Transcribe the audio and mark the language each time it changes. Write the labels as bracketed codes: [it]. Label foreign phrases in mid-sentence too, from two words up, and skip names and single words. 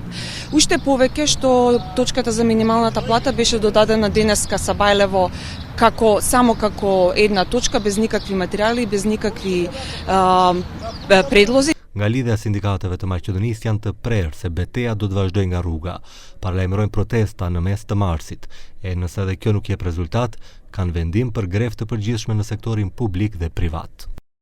[mk] Уште повеќе што точката за минималната плата беше додадена денеска Сабајлево само како една точка, без никакви материјали, без никакви предлози. [sq] Nga lidhja e sindikateve të Maqedonisë janë të prerë se betejë do të vazhdojë nga rruga. Paralajmërojnë protesta në mes të marsit, e nëse edhe kjo nuk jep rezultat, kanë vendim për grevë të përgjithshme në sektorin publik dhe privat.